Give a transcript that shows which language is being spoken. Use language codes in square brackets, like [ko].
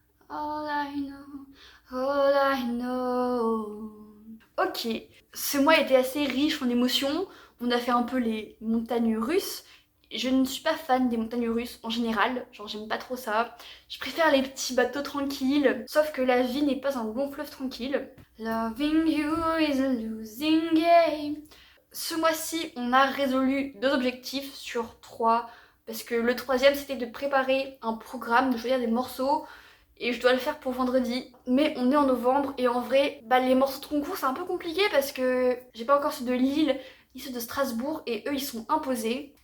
[en] All I know, all I know. [fr] Ok, ce mois était assez riche en émotions. On a fait un peu les montagnes russes. Je ne suis pas fan des montagnes russes en général, genre j'aime pas trop ça. Je préfère les petits bateaux tranquilles, sauf que la vie n'est pas un long fleuve tranquille. [en] Loving you is a losing game. [fr] Ce mois-ci, on a résolu 2 objectifs sur 3, parce que le 3e c'était de préparer un programme, de choisir des morceaux, et je dois le faire pour vendredi. Mais on est en novembre et en vrai, les morceaux de concours c'est un peu compliqué parce que j'ai pas encore ceux de Lille ni ceux de Strasbourg et eux ils sont imposés.